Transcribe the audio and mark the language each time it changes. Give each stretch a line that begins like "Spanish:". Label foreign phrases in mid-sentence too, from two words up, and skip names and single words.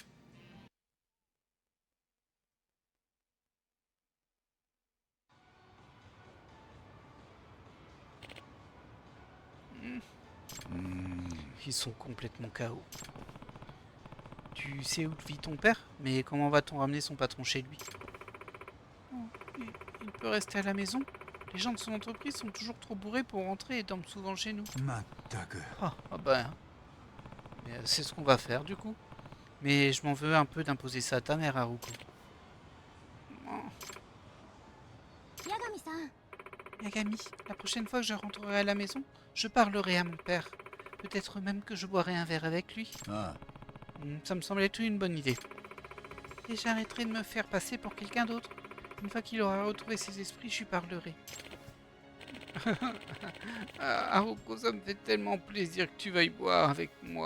French: Ils sont complètement KO. Tu sais où vit ton père? Mais comment va-t-on ramener son patron chez lui? Il peut rester à la maison? Les gens de son entreprise sont toujours trop bourrés pour rentrer et dorment souvent chez nous.
Japanese: まったく
French: C'est ce qu'on va faire du coup. Mais je m'en veux un peu d'imposer ça à ta mère, Haruko.
Japanese: 八神さん
French: Yagami, la prochaine fois que je rentrerai à la maison, je parlerai à mon père. Peut-être même que je boirai un verre avec lui. あ Ça me semble être une bonne idée. Et j'arrêterai de me faire passer pour quelqu'un d'autre. Une fois qu'il aura retrouvé ses esprits, je lui parlerai. Haruko, ça me fait tellement plaisir que tu veuilles boire avec moi.